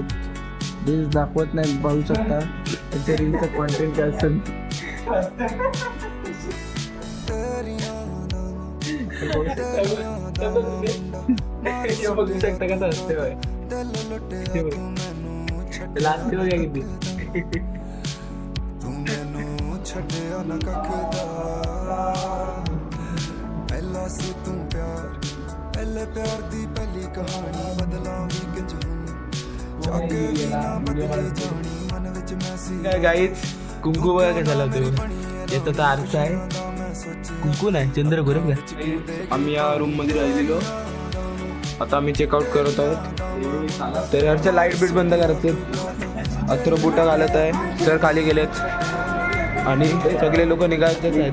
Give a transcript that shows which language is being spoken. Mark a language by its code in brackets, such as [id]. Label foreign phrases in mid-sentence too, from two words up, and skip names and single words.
[mr] रील्स दाखवत नाही, पाहू शकता त्यांच्या रील्सचं कॉन्टेंट काय असेल. बघू शकता कसं असते लास्ट बघा किती. [pa] ਤੂੰ ਮੈਨੂੰ ਛੱਡਿਆ ਨਾ ਕੱਖ ਦਾ ਪਹਿਲਾ ਸੀ ਤੂੰ ਪਿਆਰ ਪਹਿਲੇ ਪਿਆਰ ਦੀ ਪਹਿਲੀ ਕਹਾਣੀ ਬਦਲਾਂ ਵੀ ਕਿੰਜ ਹੁਣ ਜੱਗ ਵੀ ਨਾ ਬਦਲੀ ਜਾਣੀ ਮਨ ਵਿੱਚ ਮੈਂ ਸੀ [mr] काय गाईच कुंकू बघा कसा लावतो. येतो तर आरसा आहे, कुंकू नाही चंद्र गोरख. आम्ही या रूम मध्ये राहिलेलो, आता आम्ही चेकआउट करत आहोत. तर याच्या लाईट बीट बंद करायचं. अथर्व बुटा घालत आहे, सर खाली गेलेत आणि सगळे लोक निघायचेच आहेत.